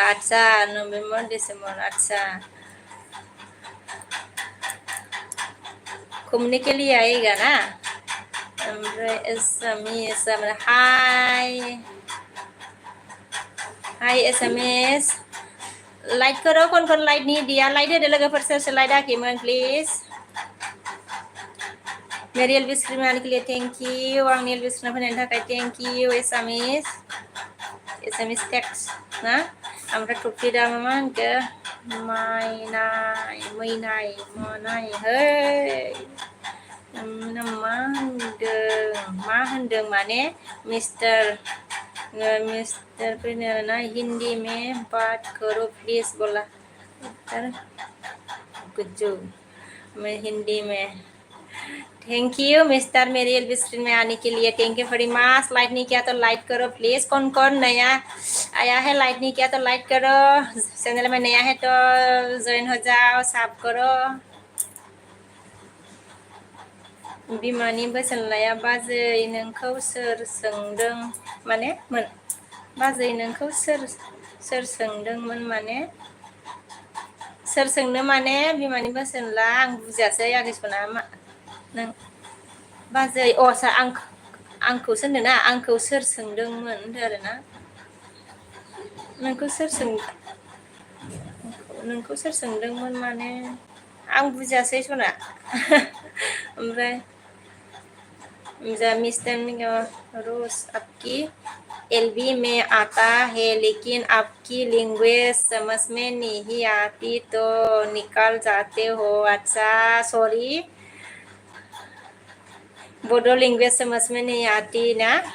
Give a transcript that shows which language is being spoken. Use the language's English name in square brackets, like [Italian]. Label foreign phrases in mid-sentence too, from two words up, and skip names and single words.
[Hindi] अच्छा नवंबर दिसंबर, अच्छा घूमने के लिए आएगा ना। एसएमएस हाय एसएमएस लाइक करो। कौन लाइक नहीं दिया लाइक दे [Bodo] लोगोफोर सोर लाइक आखिमोन प्लिज। [Hindi] मेरी एलबी स्क्रीन में आने के लिए [English] thank you. [Bodo] आंनि एलबी स्क्रीन फैनायनि थाखाय [English] thank you. [Bodo] एसएमएस टेक्स्ट ना ओमफ्राय टपिकआ मा होनखो मैनाय है मा होनदों माने मिस्टर फैनो ना [Hindi] हिंदी में बात करो प्लीज बोला। गुज्जू मैं हिंदी में [English] thank you [Hindi] मिस्टर मेरी एलबी स्क्रीन में आने के लिए [English] thank you very much. [Hindi] लाइक नहीं किया तो लाइक करो प्लीज। कौन नया आया है लाइक नहीं किया तो लाइक करो। चैनल में नया है तो ज्वाइन हो जाओ सब करो। [Bodo] बिमानि बोसोन लाया बाजै नोंखौ सोर सोंदों माने बाजै नोंखौ सोर सोंदोंमोन माने सोर सोंनो माने बिमानि बोसोन ला आं बुजियासै आगैसना मा नों बाजै सार आंखौ सोंदों ना आंखौ सोर सोंदोंमोन होनदों आरो ना नोंखौ सोर सोंदोंमोन माने आं बुजियासै सना। [Hindi] ओमफ्राय मिस्टर रोज आपकी एलबी में आता है लेकिन आपकी लैंग्वेज समझ में नहीं आती तो निकल जाते हो। अच्छा सॉरी बोडो लैंग्वेज समझ में नहीं आती ना।